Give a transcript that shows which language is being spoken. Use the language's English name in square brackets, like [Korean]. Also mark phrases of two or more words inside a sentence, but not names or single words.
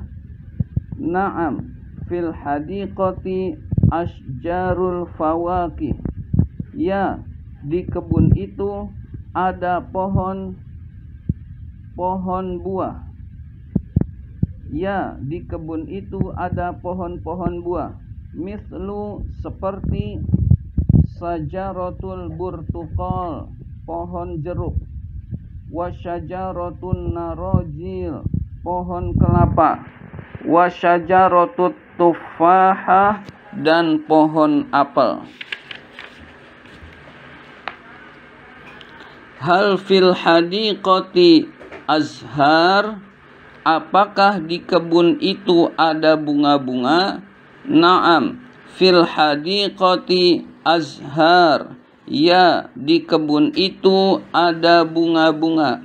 [Arabic] نعم، في الحديقة أشجار الفواكه. [Indonesian] Ya, di kebun itu ada pohon buah. ya di kebun itu ada pohon-pohon buah, mislu seperti [Arabic] شجرة البرتقال, [Indonesian] pohon jeruk, [Arabic] وشجرة النارجيل, [Indonesian] pohon kelapa, [Arabic] وشجرة التفاحة, [Indonesian] dan pohon apel. [Arabic] هل في الحديقة أزهار, [Indonesian] apakah di kebun itu ada bunga-bunga? [Arabic] نعم، في الحديقة أزهار, [Indonesian] ya di kebun itu ada bunga-bunga.